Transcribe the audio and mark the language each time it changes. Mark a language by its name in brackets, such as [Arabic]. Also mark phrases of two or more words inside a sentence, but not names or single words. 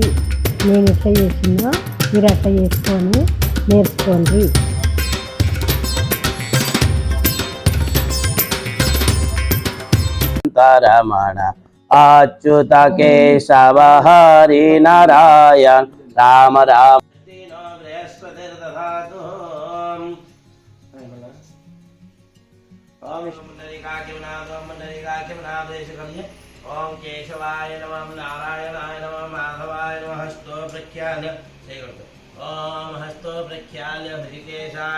[Telugu] నేను ఎట్లా చేసినో మీరు అట్లా చేసుకొని నేర్చుకోండి. [Sanskrit] రమణ అచ్యుత కేశవ హరి నారాయణ రామ రామ ओम केशवाय नमः नारायणाय नमः माधवाय नमः हस्तो प्रख्याल्य ओम हस्तो प्रख्याल्य हृकेशाय